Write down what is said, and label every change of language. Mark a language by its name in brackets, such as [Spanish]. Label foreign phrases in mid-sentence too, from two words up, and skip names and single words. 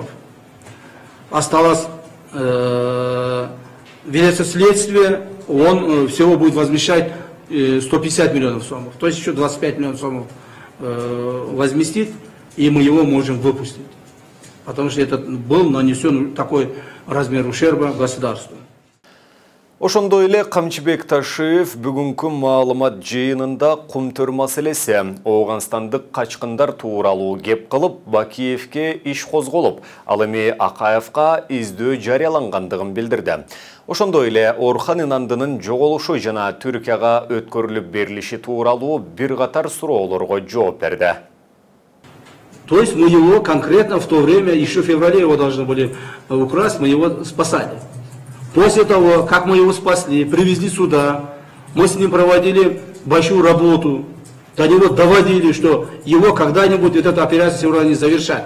[Russian] Осталось ведется следствие, он всего будет возмещать 150 миллионов сомов. То есть еще 25 миллионов сомов возместит, и мы его можем выпустить. потому что был нанесен такой размер ушерба государству. [Kyrgyz] Ошондой эле Камчыбек Ташиев бүгүнкү маалымат жыйынында кумтөр маселеси Ооганстандык качкындар тууралуу кеп кылып, Бакиевке иш козголуп, ал эми Акаевка издөө жарыялангандыгын билдирди. Ошондой эле Орхан Инандынын жоголушу жана Түркияга өткөрүлүп берилиши тууралуу бир катар суроолорго жооп берди. [Russian] То есть мы его конкретно в то время, еще в феврале его должны были украсть, мы его спасали. После того, как мы его спасли, привезли сюда, мы с ним проводили большую работу, до него доводили, что его когда-нибудь эта операция сегодня не завершать.